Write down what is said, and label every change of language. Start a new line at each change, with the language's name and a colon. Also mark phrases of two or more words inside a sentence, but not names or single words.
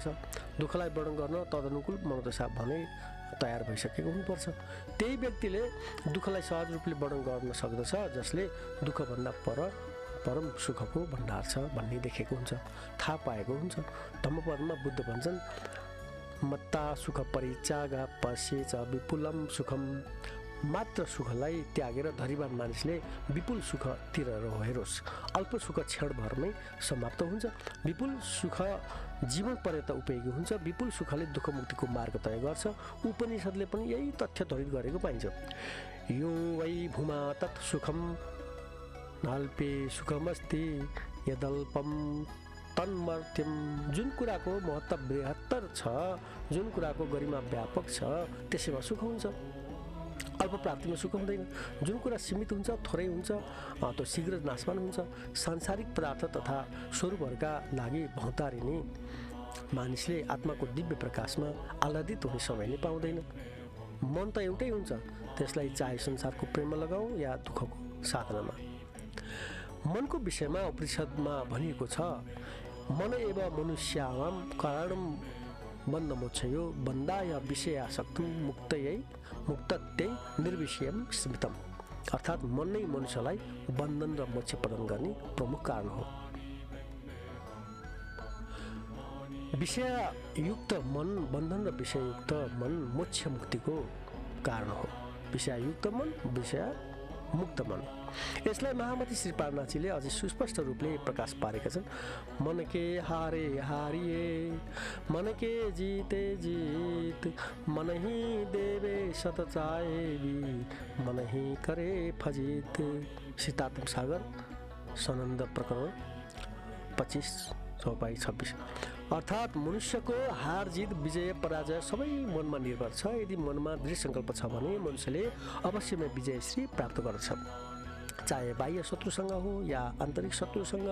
Nepali: दुःखलाई वर्णन गर्न तदनुकूल मनोदशा भने तयार भइसकेको हुनुपर्छ। त्यही व्यक्तिले दुःखलाई सहज रूपले वर्णन गर्न सक्दछ जसले दुःखभन्दा परम सुखको भण्डार छ भन्ने देखेको हुन्छ, थाहा पाएको हुन्छ। धम्मपदमा बुद्ध भन्छन्,
Sanskrit: मत्ता सुख परित्यागा पश्येच विपुलम सुखम।
Nepali: मात्र सुखलाई त्यागेर धरीवान मानिसले विपुल सुखतिर हेरोस्। अल्प सुख क्षणभरमै समाप्त हुन्छ। विपुल सुख जीवन पर्यन्त उपयोगी हुन्छ। विपुल सुखले दुःख मुक्तिको मार्ग तय गर्छ। उपनिषदले पनि यही तथ्य ध्वनित गरेको पाइन्छ।
Sanskrit: यो वै भूमा तत् सुखम नाल्पे सुखमस्ति यदल्पम तन्मर्त्यम।
Nepali: जुन कुराको महत्त्व बृहत्तर छ, जुन कुराको गरिमा व्यापक छ, त्यसैमा सुख हुन्छ। अल्प प्राप्तिमा सुख हुँदैन। जुन कुरा सीमित हुन्छ, थोरै हुन्छ, त्यो शीघ्र नाशमान हुन्छ। सांसारिक पदार्थ तथा स्वरूपहरूका लागि भौतारिने मानिसले आत्माको दिव्य प्रकाशमा आह्लादित हुने समय नै पाउँदैन। मन त एउटै हुन्छ, त्यसलाई चाहे संसारको प्रेममा लगाऊ या दुःखको साधनामा। मनको विषयमा उपनिषदमा भनिएको छ,
Sanskrit: मन एव मनुष्याणां कारणं बन्धमोक्षयो बन्धाय विषयासक्तं मुक्तत्यै निर्विषयं स्मृतम्।
Nepali: अर्थात् मन नै मनुष्यलाई बन्धन र मोक्ष प्रदान गर्ने प्रमुख कारण हो। विषययुक्त मन, बन्धन र विषययुक्त मन मोक्ष मुक्तिको कारण हो। विषययुक्त मन, विषय मुक्त मन। यसलाई महामती श्री पारनाथजीले अझै सुस्पष्ट रूपले प्रकाश पारेका छन्।
Hindi: मन के हारे हारिए, मन के जीते जीत, मन ही देवे सत चाहे भी, मन ही करे फजित।
Nepali: सीतात्म सागर सनन्द प्रकरण 25:26। अर्थात् मनुष्यको हार जित, विजय पराजय सबै मनमा निर्भर छ। यदि मनमा दृढ सङ्कल्प छ भने मनुष्यले अवश्यमै विजयश्री प्राप्त गर्छ, चाहे बाह्य शत्रुसँग हो या आन्तरिक शत्रुसँग।